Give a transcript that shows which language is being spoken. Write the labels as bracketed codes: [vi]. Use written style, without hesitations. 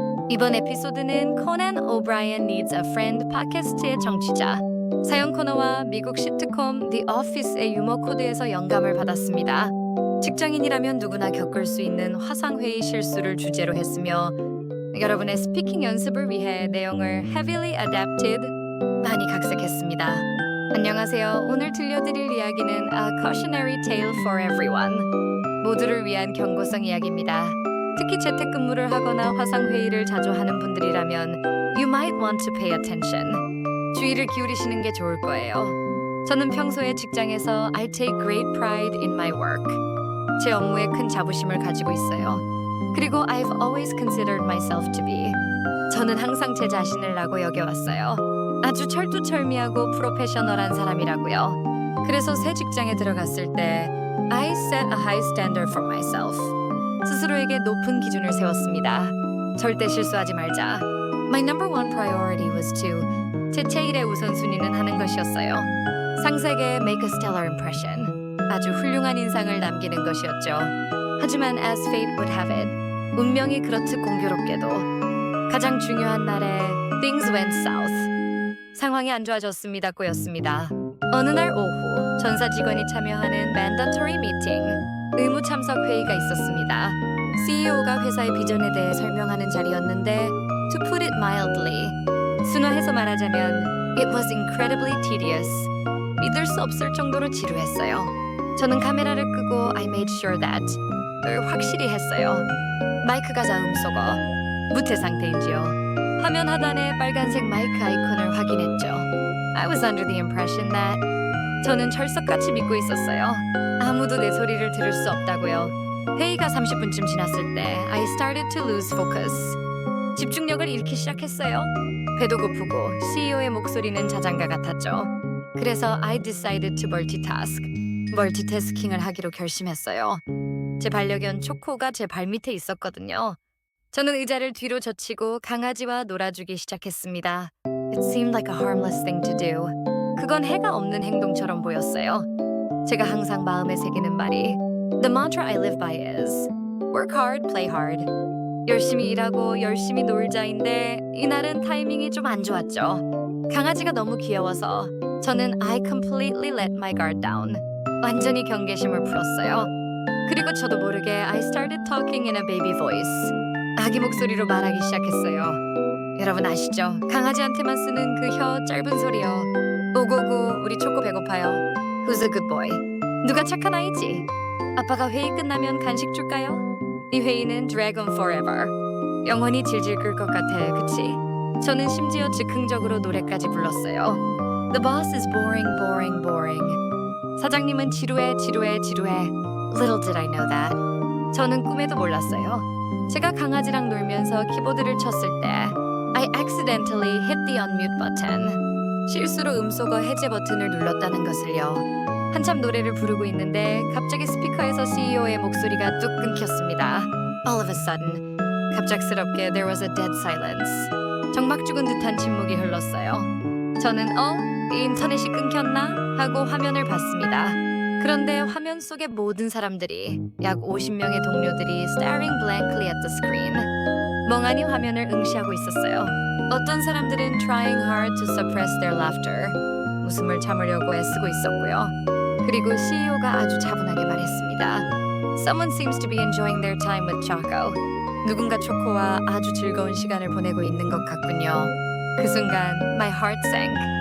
[ko] 이번 에피소드는 코난 오브라이언 Needs a Friend 팟캐스트의 청취자 사연 코너와 미국 시트콤 The Office의 유머 코드에서 영감을 받았습니다. 직장인이라면 누구나 겪을 수 있는 화상회의 실수를 주제로 했으며 여러분의 스피킹 연습을 위해 내용을 [en] heavily adapted [ko] 많이 각색했습니다. 안녕하세요. 오늘 들려드릴 이야기는 [en] A Cautionary Tale for Everyone. [ko] 모두를 위한 경고성 이야기입니다. 특히 재택근무를 하거나 화상회의를 자주 하는 분들이라면 [en] You might want to pay attention. [ko] 주의를 기울이시는 게 좋을 거예요. 저는 평소에 직장에서 [en] I take great pride in my work. [ko] 제 업무에 큰 자부심을 가지고 있어요. 그리고 [en] I've always considered myself to be. [ko] 저는 항상 제 자신을 라고 여겨왔어요. 아주 철두철미하고 프로페셔널한 사람이라고요. 그래서 새 직장에 들어갔을 때 [en] I set a high standard for myself. [ko] 스스로에게 높은 기준을 세웠습니다. 절대 실수하지 말자. [en] My number one priority was to [ko] 제 제일의 우선순위는 하는 것이었어요. 상사에게 [en] make a stellar impression. [ko] 아주 훌륭한 인상을 남기는 것이었죠. 하지만 [en] as fate would have it, [ko] 운명이 그렇듯 공교롭게도 가장 중요한 날에 [en] things went south. [ko] 상황이 안 좋아졌습니다. 꼬였습니다. 어느 날 오후 전사 직원이 참여하는 [en] mandatory meeting, [ko] 의무 참석 회의가 있었습니다. CEO가 회사의 비전에 대해 설명하는 자리였는데 [en] to put it mildly, [ko] 순화해서 말하자면 [en] it was incredibly tedious. [ko] 믿을 수 없을 정도로 지루했어요. 저는 카메라를 끄고 [en] I made sure that [ko] 을 확실히 했어요. 마이크가 자음 쏘고 무태 상태인지요. 화면 하단에 빨간색 마이크 아이콘을 확인했죠. [en] I was under the impression that [ko] 저는 철석같이 믿고 있었어요. 아무도 내 소리를 들을 수 없다고요. 회의가 30분쯤 지났을 때 [en] I started to lose focus. [ko] 집중력을 잃기 시작했어요. 배도 고프고 CEO의 목소리는 자장가 같았죠. 그래서 [en] I decided to multitask. [ko] 멀티태스킹을 하기로 결심했어요. 제 반려견 초코가 제 발밑에 있었거든요. 저는 의자를 뒤로 젖히고 강아지와 놀아주기 시작했습니다. [en] It seemed like a harmless thing to do. [ko] 그건 해가 없는 행동처럼 보였어요. 제가 항상 마음에 새기는 말이 [en] The mantra I live by is Work hard, play hard. [ko] 열심히 일하고 열심히 놀자인데 이날은 타이밍이 좀 안 좋았죠. 강아지가 너무 귀여워서 저는 [en] I completely let my guard down. [ko] 완전히 경계심을 풀었어요. 그리고 저도 모르게 [en] I started talking in a baby voice. [ko] 아기 목소리로 말하기 시작했어요. 여러분 아시죠? 강아지한테만 쓰는 그 혀 짧은 소리요. 오고고 우리 초코 배고파요. [en] Who's a good boy? [ko] 누가 착한 아이지? 아빠가 회의 끝나면 간식 줄까요? 이 회의는 [en] Dragon Forever. [ko] 영원히 질질 끌 것 같아, 그치? 저는 심지어 즉흥적으로 노래까지 불렀어요. [en] The boss is boring, boring, boring. [ko] 사장님은 지루해, 지루해, 지루해. [en] Little did I know that. [ko] 저는 꿈에도 몰랐어요. 제가 강아지랑 놀면서 키보드를 쳤을 때 [en] I accidentally hit the unmute button. [ko] 실수로 음소거 해제 버튼을 눌렀다는 것을요. 한참 노래를 부르고 있는데 갑자기 스피커에서 CEO의 목소리가 뚝 끊겼습니다. [en] All of a sudden, [ko] 갑작스럽게 [en] there was a dead silence. [ko] 정막 죽은 듯한 침묵이 흘렀어요. 저는 이 인터넷이 끊겼나? 하고 화면을 봤습니다. 그런데 화면 속의 모든 사람들이 약 50명의 동료들이 [en] staring blankly at the screen. [ko] 멍하니 화면을 응시하고 있었어요. 어떤 사람들은 trying hard to suppress their laughter. 웃음을 참으려고 애쓰고 있었고요. 그리고 CEO가 아주 차분하게 말했습니다. [en] Someone seems to be enjoying their time with Choco. [ko] 누군가 초코와 아주 즐거운 시간을 보내고 있는 것 같군요. 그 순간 [en] my heart sank.